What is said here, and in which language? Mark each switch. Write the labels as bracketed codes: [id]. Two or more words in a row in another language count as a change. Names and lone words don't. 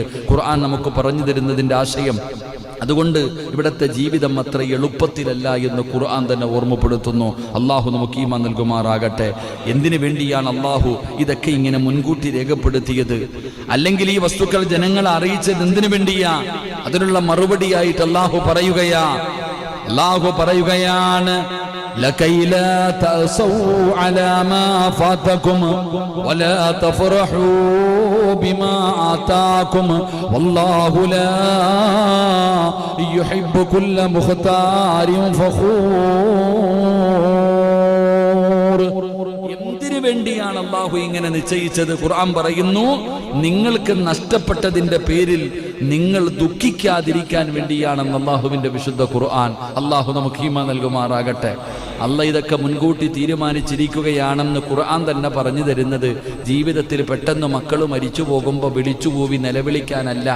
[ml] ഖുർആൻ നമുക്ക് പറഞ്ഞു തരുന്നതിന്റെ ആശയം. അതുകൊണ്ട് ഇവിടത്തെ ജീവിതം അത്ര എളുപ്പത്തിലല്ല എന്ന് ഖുർആൻ തന്നെ ഓർമ്മപ്പെടുത്തുന്നു. അള്ളാഹു നമുക്ക് ഈമാൻ നൽകുമാറാകട്ടെ. എന്തിനു വേണ്ടിയാണ് അള്ളാഹു ഇതൊക്കെ ഇങ്ങനെ മുൻകൂട്ടി രേഖപ്പെടുത്തിയത്? അല്ലെങ്കിൽ ഈ വസ്തുക്കൾ ജനങ്ങളെ അറിയിച്ചത് എന്തിനു വേണ്ടിയാ? അതിനുള്ള മറുപടിയായിട്ട് അള്ളാഹു പറയുകയാണ്, [ar] لكي لا تأسوا على ما فاتكم ولا تفرحوا بما آتاكم والله لا يحب كل مختار فخور. [ml] എന്തിനു വേണ്ടിയാണ് അള്ളാഹു ഇങ്ങനെ നിശ്ചയിച്ചത്? ഖുർആൻ പറയുന്നു, നിങ്ങൾക്ക് നഷ്ടപ്പെട്ടതിന്റെ പേരിൽ നിങ്ങൾ ദുഃഖിക്കാതിരിക്കാൻ വേണ്ടിയാണെന്ന് അള്ളാഹുവിന്റെ വിശുദ്ധ ഖുർആൻ. അള്ളാഹു നമുക്ക് ഈമാൻ നൽകുമാറാകട്ടെ. അള്ളാഹ് ഇതൊക്കെ മുൻകൂട്ടി തീരുമാനിച്ചിരിക്കുകയാണെന്ന് ഖുർആൻ തന്നെ പറഞ്ഞു തരുന്നത് ജീവിതത്തിൽ പെട്ടെന്ന് മക്കൾ മരിച്ചു പോകുമ്പോൾ വിളിച്ചുകൂവി നിലവിളിക്കാനല്ല.